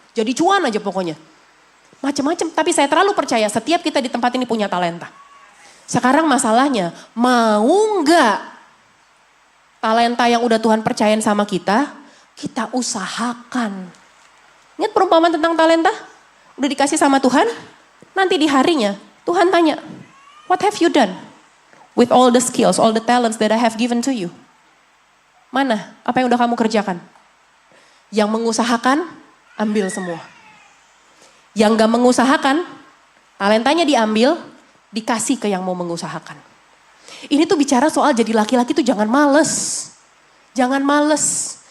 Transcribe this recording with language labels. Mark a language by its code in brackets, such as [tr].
[id] Jadi cuan aja pokoknya. Macam-macam, tapi saya terlalu percaya setiap kita di tempat ini punya talenta. Sekarang masalahnya, mau nggak talenta yang udah Tuhan percayain sama kita usahakan. Ingat perumpamaan tentang talenta? Udah dikasih sama Tuhan, nanti di harinya Tuhan tanya, [en] what have you done with all the skills, all the talents that I have given to you? [id] Mana? Apa yang udah kamu kerjakan? Yang mengusahakan, ambil semua. Yang gak mengusahakan, talentanya diambil, dikasih ke yang mau mengusahakan. Ini tuh bicara soal jadi laki-laki tuh jangan males. Jangan males.